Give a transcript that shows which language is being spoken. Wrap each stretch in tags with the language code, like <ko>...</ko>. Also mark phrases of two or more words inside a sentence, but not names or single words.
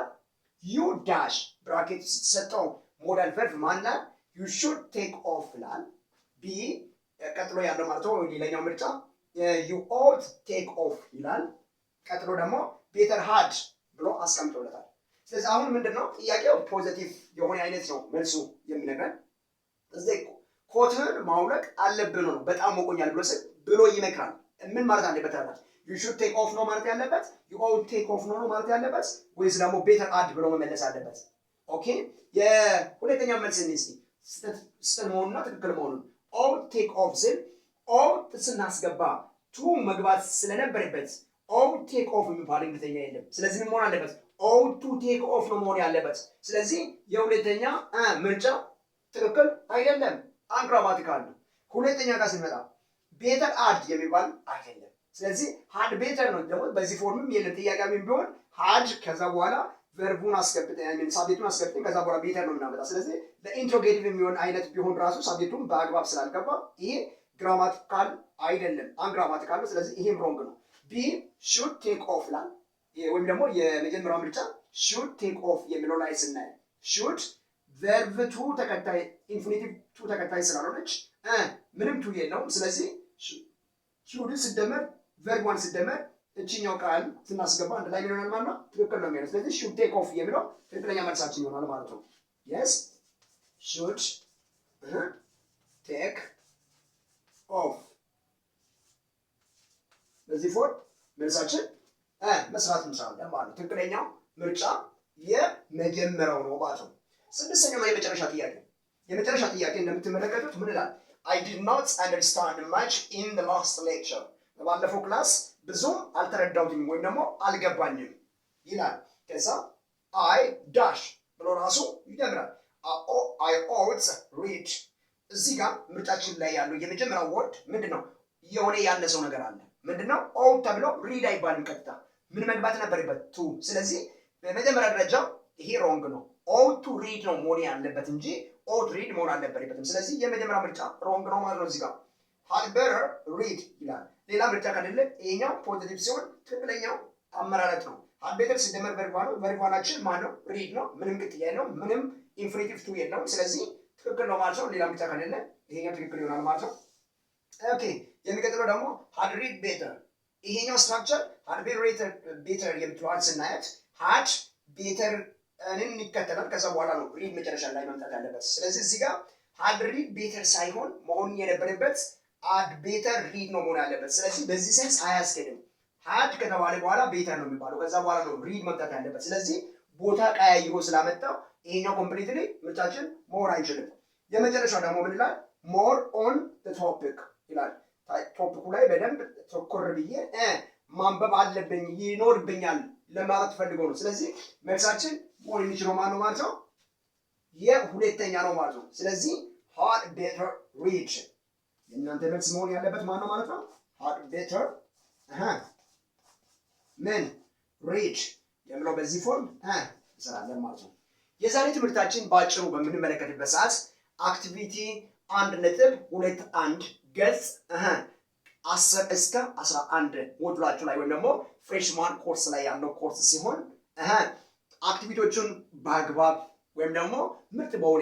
<en>you dash</en> <am>ብራኬት ስትሰጠው</am> <en>modal verb</en> <am>ማን ላይ</am> <en>you should take off</en> <am>ይላል። ቢ ቀጥሎ ያለው ማለት ነው ሌላኛው ምርጫ</am> <en>you ought take off</en> <am>ይላል። ቀጥሎ ደግሞ</am> <en>better had</en> <am>ብሎ አስቀምጦለታል። ስለዚህ አሁን ምንድነው ጥያቄው ፖዚቲቭ የሆነ አይነት ነው መልሱ የሚነግረን። እዚህ ኮትን ማውለቅ አለብን ነው በጣም ሞቆኛል ብሎ ይመክራል። ምን ማለት አለበት አለ?</am> <en>you should take off</en> <am>ነው ማለት ያለበት?</am> <en>you ought take off</en> <am>ነው ማለት ያለበት? ወይስ ደግሞ</am> <en>better add</en> <am>ብሎ መመለስ አለበት? ኦኬ የሁለተኛው መልስ እንስቲ ስተት መሆኑና ትክክል መሆኑን</am> <en>ought take off</en> <am>ስል ought ስናስገባ to መግባት ስለነበረበት</am> <en>ought take off</en> <am>የሚባል እንግሊዝኛ የለም። ስለዚህ ምን መሆን አለበት?</am> <en>ought to take off</en> <am>ነው መሆን ያለበት። ስለዚህ የሁለተኛ ምርጫ ትክክል አይደለም፣ አንግራማቲካል ነው። ሁለተኛ ጋር ስንመጣ</am> <en>better add</en> <am>የሚባል አይደለም። ስለዚህ</am> <en>had better</en> <am>ነው ደግሞ በዚህ ፎርምም የለም። ጥያቄም ቢሆን had ከዛ በኋላ ቨርቡን አስገብተን ሳብጀክቱን አስገብተን ከዛ በኋላ better ነው የምናመጣ። ስለዚህ ለኢንትሮጌቲቭ የሚሆን አይነት ቢሆን ራሱ ሳብጀክቱን በአግባብ ስላልገባ ይሄ ግራማቲካል አይደለም፣ አንግራማቲካል ነው። ስለዚህ ይሄም ሮንግ ነው። ቢ</am> <en>should take off</en> <am>ላል ወይም ደግሞ የመጀመሪያው ምርጫ</am> <en>should take off</en> <am>የሚለው ላይ ስናይ</am> <en>should verb</en> <am>ቱ ተከታይ</am> <en>infinitive to</en> <am>ተከታይ ስላልሆነች ምንም ቱ የለውም። ስለዚህ should ሲደመር</am> <en>verb one</en> <am>ሲደመር እቺኛው ቃል ስናስገባ አንድ ላይ ይሆናል ማለት ነው። ትክክል ነው የሚሆነው። ስለዚህ</am> <en>should take off</en> <am>የሚለው ትክክለኛ መልሳችን ይሆናል ማለት ነው።</am> <en>yes should take off</en> <am>በዚህ ፎር መልሳችን መስራት እንችላለን ማለት ነው። ትክክለኛው ምርጫ የመጀመሪያው ነው ማለት ነው። ስድስተኛው የመጨረሻ ጥያቄ የመጨረሻ ጥያቄ እንደምትመለከቱት ምን ይላል?</am> <en>I did not understand much in the last lecture</en> <am>ባለፈው ክላስ ብዙም አልተረዳሁትም ወይም ደግሞ አልገባኝም ይላል። ከዛ</am> <en>I dash</en> <am>ብሎ ራሱ ይጀምራል።</am> <en>I ought read</en> <am>እዚህ ጋር ምርጫችን ላይ ያለው የመጀመሪያው ወርድ ምንድነው? የሆነ ያነሰው ነገር አለ። ምንድነው? ought ተብሎ read አይባልም። ቀጥታ ምን መግባት ነበረበት? to። ስለዚህ በመጀመሪያ ደረጃ ይሄ ሮንግ ነው።</am> <en>ought to read</en> <am>ነው መሆን ያለበት እንጂ</am> <en>ought read</en> <am>መሆን አልነበረበትም። ስለዚህ የመጀመሪያ ምርጫ ሮንግ ነው ማለት ነው። እዚህ ጋር</am> <en>had better read</en> <am>ይላል። ሌላ ምርጫ ከሌለ ይሄኛው ፖዚቲቭ ሲሆን ትክክለኛው አመራረጥ ነው።</am> <en>had better</en> <am>ሲደመር verb ነው። verb ዋናችን ማን ነው? read ነው። ምንም ቅጥያ የለውም። ምንም</am> <en>infinitive to</en> <am>የለውም። ስለዚህ ትክክል ነው ማለት ነው። ሌላ ምርጫ ከሌለ ይሄኛው ትክክል ይሆናል ማለት ነው። ኦኬ የሚቀጥለው ደግሞ</am> <en>had read better</en> <am>ይሄኛው ስትራክቸር</am> <en>had better</en> <am>የምትለዋን ስናያት</am> <en>had better</en> <am>እንን ይከተላል። ከዛ በኋላ ነው read መጨረሻ ላይ መምጣት ያለበት። ስለዚህ እዚህ ጋር</am> <en>had read better</en> <am>ሳይሆን መሆን የነበረበት</am> <en>had better read</en> <am>ነው መሆን ያለበት። ስለዚህ በዚህ ሴንስ አያስኬድም። had ከተባለ በኋላ better ነው የሚባለው። ከዛ በኋላ ነው read መምጣት ያለበት። ስለዚህ ቦታ ቀያይሮ ስላመጣው ይሄኛው ኮምፕሊትሊ ምርጫችን መሆን አይችልም። የመጨረሻው ደግሞ ምን ይላል?</am> <en>more on the topic</en> <am>ይላል። ቶፒኩ ላይ በደንብ ተኮር ብዬ ማንበብ አለብኝ ይኖርብኛል ለማለት ፈልጎ ነው። ስለዚህ መልሳችን መሆን የሚችለው ማን ነው ማለት ነው? የሁለተኛ ነው ማለት ነው። ስለዚህ</am> <en>had better read</en> <am>የእናንተ መልስ መሆን ያለበት ማን ነው ማለት ነው?</am> <en>had better</en> <am>ምን read የሚለው በዚህ ፎርም እንሰራለን ማለት ነው። የዛሬ ትምህርታችን ባጭሩ በምንመለከትበት ሰዓት አክቲቪቲ 1.21 ገጽ 10 እስከ 11 ሞጁላችሁ ላይ ወይም ደግሞ</am> <en>freshman course</en> <am>ላይ ያለው ኮርስ ሲሆን አክቲቪቲዎቹን በአግባብ ወይም ደግሞ ምርጥ በሆነ</am>